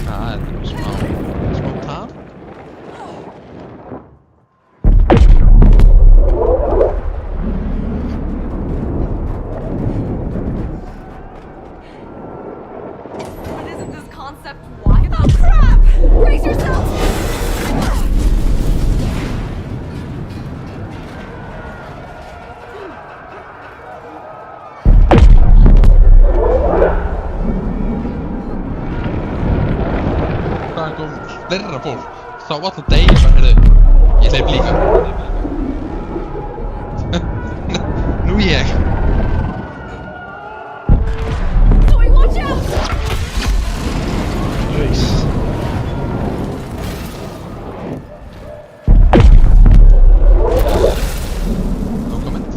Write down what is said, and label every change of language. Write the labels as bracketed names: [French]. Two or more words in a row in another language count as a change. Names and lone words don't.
[Icelandic] þetta er smá tap. [English] But isn't this concept wild? Oh crap! Brace yourself! [Icelandic] Hvað kom fleira fólk? Sá alltaf deyja bara, heyrðu. Ég hleyp líka. Nú ég. [English] Zoe, watch out! Nice. No comment.